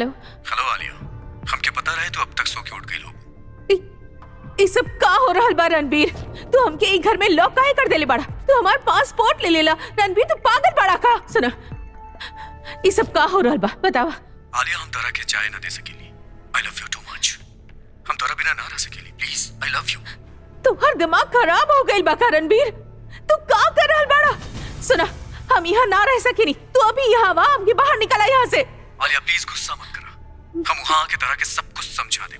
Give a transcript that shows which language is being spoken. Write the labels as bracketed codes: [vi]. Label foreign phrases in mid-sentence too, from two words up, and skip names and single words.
[bho] हेलो आलिया, हमके पता रहे तू अब तक सो के उठ गई लोग। ये सब का हो रहा बा रणबीर? तू हमके ई घर में लॉक काहे कर देले बाड़ा? तू हमार पासपोर्ट ले लेला। रणबीर तू पागल बाड़ा का? सुना, ये सब का हो रहा बा बतावा। आलिया, हम तोरा के चाय ना दे सकेली। [en] I love you too much. [bho] हम तोरा बिना ना रह सकेली। [en] please, I love you. [bho] तुम्हार दिमाग खराब हो गई बा का रणबीर? तू का कर रहल बाड़ा? सुना, हम यहाँ ना रह सकेनी। तू अभी यहाँ वा, हमके बाहर निकला यहाँ से। आलिया प्लीज गुस्सा मत करा। हम वहाँ आके तरह के सब कुछ समझा दे।